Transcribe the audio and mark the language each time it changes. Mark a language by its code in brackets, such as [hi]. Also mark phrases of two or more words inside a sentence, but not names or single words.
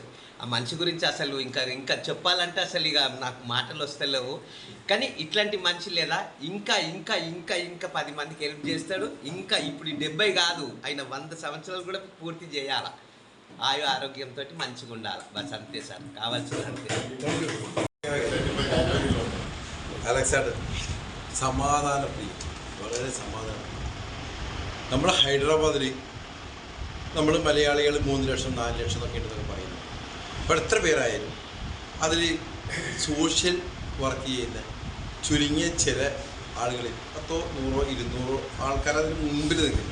[te] ఆ మనిషి గురించి అసలు ఇంకా చెప్పాలంటే అసలు ఇక నాకు మాటలు వస్తలేవు. కానీ ఇట్లాంటి మనిషి లేదా ఇంకా ఇంకా ఇంకా ఇంకా 10 మందికి హెల్ప్ చేస్తాడు. ఇంకా ఇప్పుడు 70 కాదు, ఆయన 100 సంవత్సరాలు కూడా పూర్తి చేయాలి. ఆరోగ్యంతో మంచిగా ఉండాలి. బస్ అంతే సార్, కావాల్సింది అంతే. [ml] അലക്സാണ്ടർ സമാധാനപ്രിയ, വളരെ സമാധാനം. നമ്മൾ ഹൈദരാബാദിൽ നമ്മൾ മലയാളികൾ 3 ലക്ഷം 4 ലക്ഷം എന്നൊക്കെ ഉണ്ടെന്നൊക്കെ പറയുന്നു. അപ്പോൾ എത്ര പേരായാലും അതിൽ സോഷ്യൽ വർക്ക് ചെയ്യുന്ന ചുരുങ്ങിയ ചില ആളുകളിൽ 10, 100, 200 ആൾക്കാർ അതിന് മുമ്പിൽ നിൽക്കുന്നു.